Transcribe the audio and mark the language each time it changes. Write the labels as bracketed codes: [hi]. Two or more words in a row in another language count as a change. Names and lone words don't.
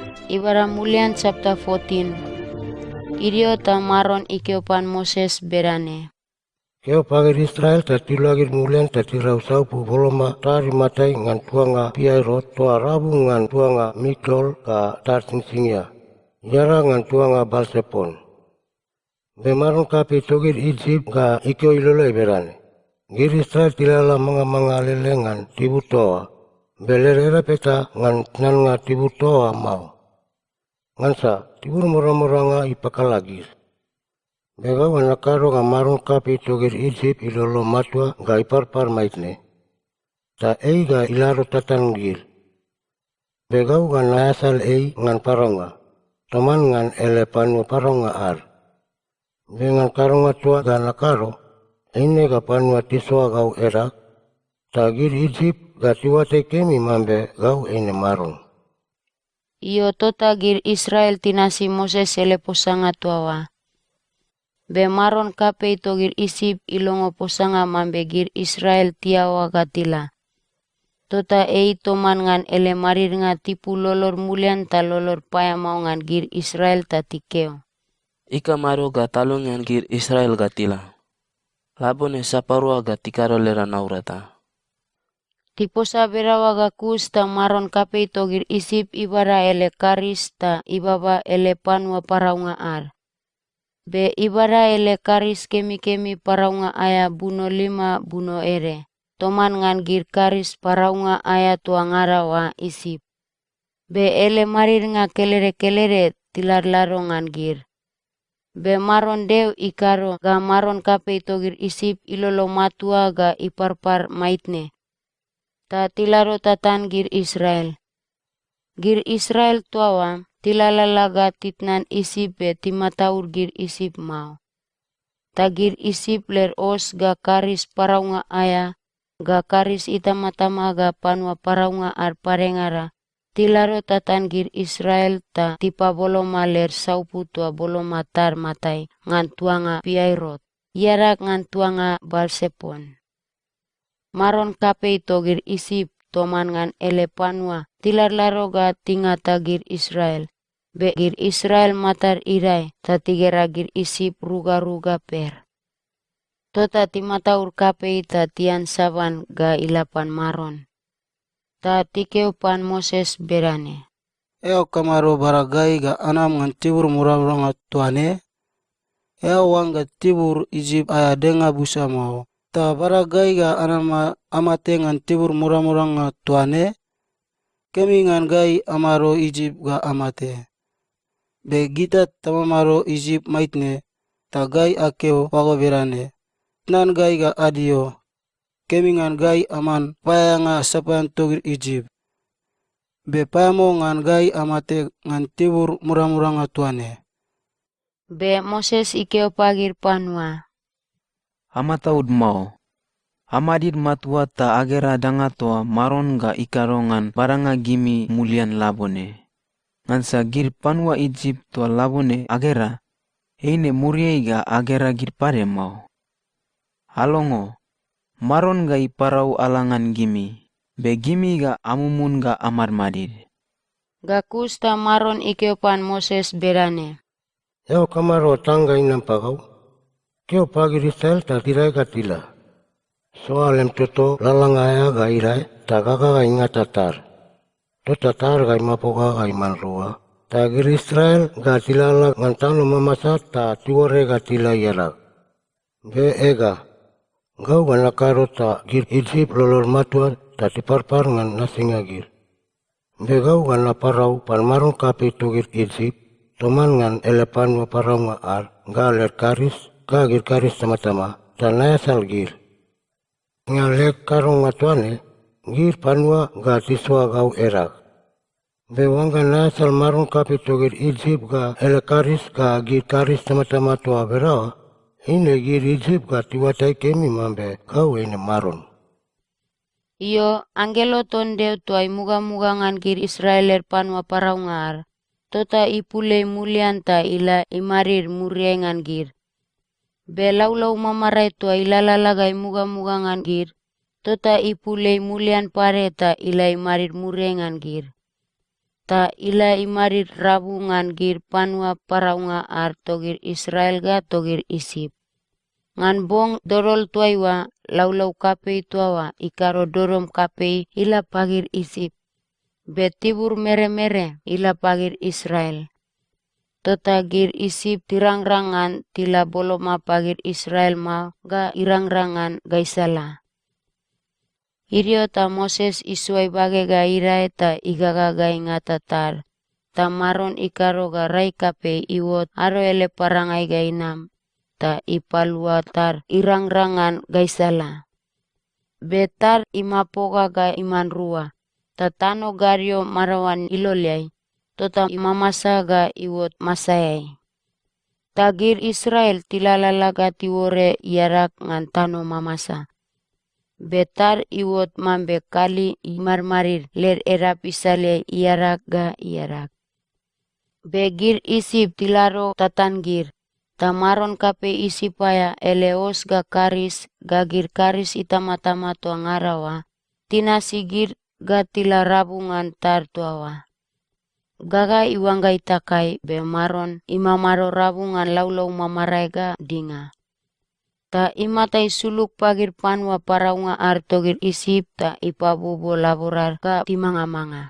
[tuc] Ibara mulian chapter 14. Irio ta maron ikeopan Moses berane. Keo pagir Israel tati lagir mulian tati rausau pu boloma tari matai ngan tuanga piairot toa rabu ngan tuanga Migdol ka tar singsingia. Yara ngan tuanga Balsepon. Bemaron kapi togir Egypt ka ikeo iloloi berane. Gir Israel tilala mga lele ngan tibu toa. Belerera peta ngan nan nga tibu toa mau. Ngansa tibur murang-muranga ipakalagis. Begau anakaro nga maron kapi togir Egypt ilolo matua ga iparpar maitne. Ta ei ga ilaro tatan gil. Begau ga naasal ei ngan paronga. Toman ngan ele panua paronga ar. Dengan karonga tua ga nakaro. Eine ga panua tiswa gau erak. Ta gir Egypt ga tiwate kemi mambe gau eine maron. Iyo tota gir Israel tinasi Moses ele posanga tuawa. Be maron kape ito gir isip ilongo posanga mambe gir Israel tiawa gatila. Tota toman ngan ele marir nga tipu lolor mulian ta lolor paya mau ngan gir Israel ta tikeo. Ika maro ga talong ngan gir Israel gatila. Labone saparua ga tikaro lera naurata. Tiposa berawa ga kus ta maron kape ito gir isip ibara ele karis ta ibaba ele panua paraunga ar. Be ibara ele karis kemi paraunga aya buno 5 buno ere. Toman ngan gir karis paraunga aya tuangara wa isip. Be ele marir nga kelere tilar laro ngan gir. Be maron deu ikaro ga maron kape ito gir isip ilolo matua ga iparpar maitne. Ta tilaro tatan gir Israel. Gir Israel tuawa. Tilalalaga titnan isip be timataur gir isip mau. Ta gir isip ler os ga karis paraunga aya, ga karis itamatama ga panua paraunga ar parengara. Tilaro tatan gir Israel ta tipa boloma ler saupu tua boloma tar matai ngan tuanga piairot. Yarak ngan tuanga Balsepon. Maron kape ito gir isip toman ngan ele panua. Tilar laro ga tingata gir Israel. Be gir Israel matar irai, ta tigera gir isip ruga per. Tota timataur kape ta tian saban ga ilapan maron. Ta tikeupan Moses berane. Eo kamaro baragai ga anam ngan tibur murang tuane. Eo wanga tibur Egypt aya denga busa mau. Ta baragai ga anama amate ngan tibur murang tuane. Kemi ngan gai amaro Egypt ga amate. Be gita tamamaro Egypt maitne, ta gai akeo wago berane. Nan gai ga adio, kemi ngan gai aman paya nga sapan togir Egypt. Be payamo ngan gai amate ngan tibur murang tuane. Be Moses ikeo pagir panua. Amataud mau. Amadid matua ta agera dangatoa maron ga ikarongan baranga gimi mulian labone. Ngansa gir panua Egypt tua labone agera, eine muriai ga agera gir pare mau. Alongo, maron ga iparau alangan gimi, be gimi ga amumun ga amar madir. Gakus ta maron ikeopan Moses berane. Eo kamaro tangga inam pagau. Keo pagir Israel ta tirai katila. Soalem toto lalangaya ga irai ta gaga ga ingatatar. Tota tar ga imapoga ga imanrua. Ta gir Israel ga tilala ngantano mamasa ta tiwore ga tila yarak. Be ega. Gau ga nakaro ta gir Egypt lolor matua ta tiparpar ngan nasinga gir. Be gau ga naparau pan maron kapi tu gir Egypt. Toman ngan elepan wa parau nga ar. Ga ler karis. Ga gir karis sama-sama. Ta nayasal gir. Ngalek karong matuane. Gir panua ga tiswa gau erak. Be wanga nasal maron kapi togir Egypt ga ele karis ga gir karis sama-sama tua berawa. Ine gir Egypt ga tiwatai kemi mambe gau ine maron. Iyo angelo tondeu tuai muga-mugangan gir Israeler panua paraungar. Tota ipule mulian ta ila imarir muriengan gir. Be laulau mamarai tua ilalalagai muga-mugangan gir. Tota ipulei mulian pare ta ilai marir murengan gir. Ta ila imarir rabungan gir panua paraunga ar togir Israel ga togir Isip. Ngan bong dorol tuaiwa laulau kapei tuawa ikaro dorom kapei ila pagir Isip. Be tibur mere-mere ila pagir Israel. Tota gir Isip tirangrangan tila boloma pagir Israel mau ga irangrangan gaisala. Irio ta Moses isuai bage ga irae ta igaga ga ingata tar. Ta maron ikaro ga rai kape iwot aro ele parangai ga inam. Ta ipalua tar irangrangan gaisala. Betar imapoga ga iman rua. Ta tano gario marawan iloliai. Tota imamasa ga iwot masayai. Tagir Israel tilalala ga tiwore iarak ngan tano mamasa. Betar iwot mambe kali imarmarir ler erap isale iarak ga iarak. Begir Isip tilaro tatangir. Tamaron kape isipaya eleos ga karis gagir karis itama-tama tua ngarawa. Tina sigir ga tila rabungan tar tuawa. Gaga iwangga itakai be maron imamaro rabungan laulau mamarai ga dinga. Ta imatai suluk pagir panua paraunga ar togir Isip ta ipabubo laborar ga timanga-manga.